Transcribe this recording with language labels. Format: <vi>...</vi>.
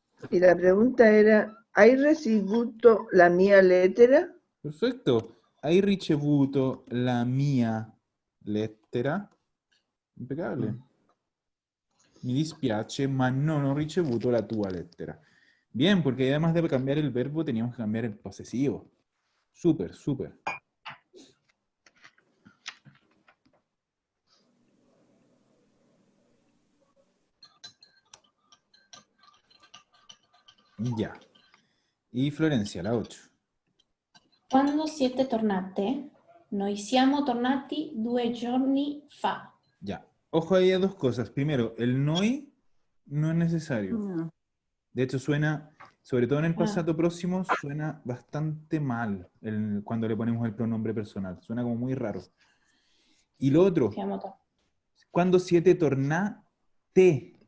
<es>Y la pregunta era,</es> <it>¿hai ricevuto la mia lettera?</it> <es>Perfecto.</es> <it>Hai ricevuto la mia lettera?</it> <es>Impecable.</es> <it>Mi dispiace, ma non ho ricevuto la tua lettera.</it> <es>Bien, porque además de cambiar el verbo, teníamos que cambiar el posesivo. Súper, súper. Ya. Y Florencia, la 8.</es> <it>Quando siete tornate? Noi siamo tornati 2 giorni fa.</it> <es>Ya. Ojo, ahí a dos cosas. Primero, el noi no es necesario. No. De hecho, suena, sobre todo en el pasado próximo, suena bastante mal cuando le ponemos el pronombre personal. Suena como muy raro. Y lo otro, cuando</es> <it>siete tornate.</it>